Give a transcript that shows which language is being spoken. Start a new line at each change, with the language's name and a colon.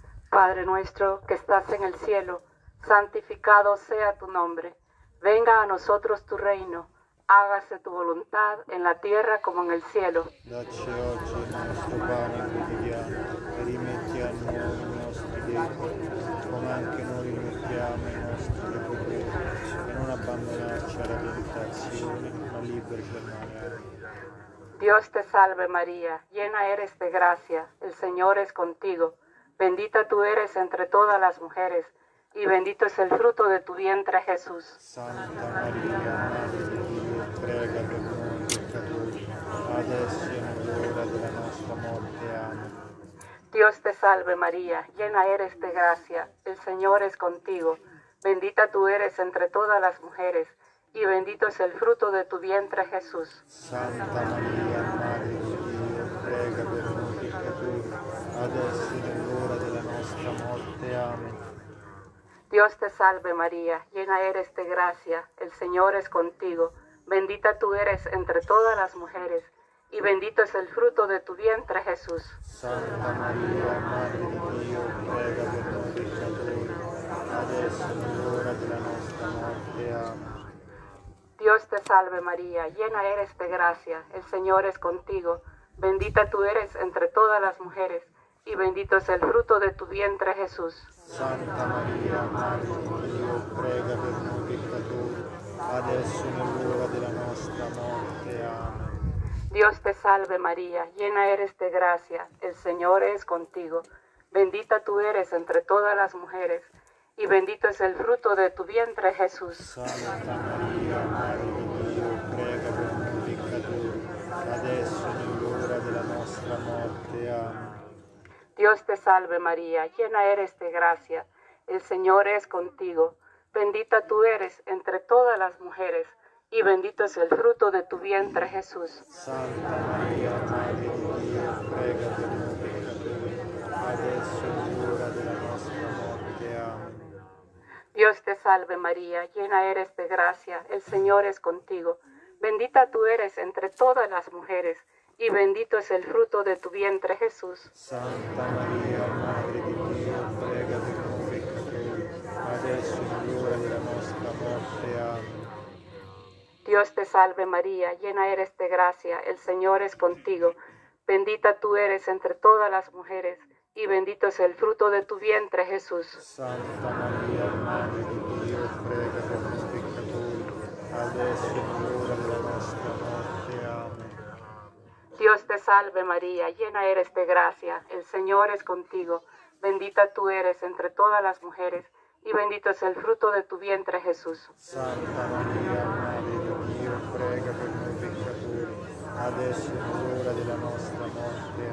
Spanish: Padre nuestro que estás en el cielo, santificado sea tu nombre. Venga a nosotros tu reino. Hágase tu voluntad en la tierra como en el cielo.
Italian: Dacci oggi il nostro pane quotidiano e rimetti a noi i nostri debiti, come anche noi rimettiamo i nostri debitori, e non abbandonarci alla tentazione, ma liberaci dal male.
Spanish: Dios te salve María, llena eres de gracia, el Señor es contigo. Bendita tú eres entre todas las mujeres, y bendito es el fruto de tu vientre Jesús.
Italian: Santa Maria, Madre di Dio, prega per noi peccatori, adesso e nell'ora della nostra morte. Amen.
Spanish: Dios te salve María, llena eres de gracia, el Señor es contigo. Bendita tú eres entre todas las mujeres, y bendito es el fruto de tu vientre Jesús.
Italian: Santa Maria, Madre di Dio, prega per noi peccatori, adesso e nell'ora della nostra morte. Amen.
Spanish: Dios te salve María, llena eres de gracia, el Señor es contigo. Bendita tú eres entre todas las mujeres, y bendito es el fruto de tu vientre Jesús.
Italian: Santa Maria, Madre di Dio, prega per noi peccatori, adesso e nell'ora della nostra morte. Amen.
Spanish: Dios te salve María, llena eres de gracia, el Señor es contigo. Bendita tú eres entre todas las mujeres, y bendito es el fruto de tu vientre Jesús.
Italian: Santa Maria, Madre di Dio, prega per noi peccatori, adesso e nell'ora della nostra morte. Amen.
Spanish: Dios te salve María, llena eres de gracia, el Señor es contigo. Bendita tú eres entre todas las mujeres, y bendito es el fruto de tu vientre Jesús.
Italian: Santa Maria, Madre di Dio, prega per noi peccatori, adesso e nell'ora della nostra morte. Amen.
Spanish: Dios te salve María, llena eres de gracia, el Señor es contigo. Bendita tú eres entre todas las mujeres, y bendito es el fruto de tu vientre Jesús.
Italian: Santa Maria, Madre di Dio, prega per noi peccatori, adesso e nell'ora della nostra morte. Amen.
Spanish: Dios te salve María, llena eres de gracia, el Señor es contigo. Bendita tú eres entre todas las mujeres, y bendito es el fruto de tu vientre Jesús.
Italian: Santa Maria, Madre di Dio, prega per noi peccatori, adesso e nell'ora della nostra morte. Amen.
Spanish: Dios te salve María, llena eres de gracia, el Señor es contigo. Bendita tú eres entre todas las mujeres, y bendito es el fruto de tu vientre Jesús.
Italian: Santa Maria, Madre di Dio, prega per noi peccatori, adesso e nell'ora della nostra morte. Amen.
Spanish: Dios te salve María, llena eres de gracia, el Señor es contigo. Bendita tú eres entre todas las mujeres, y bendito es el fruto de tu vientre Jesús.
Italian: Santa Maria, Madre di Dio, prega per noi peccatori, adesso e nell'ora della nostra morte.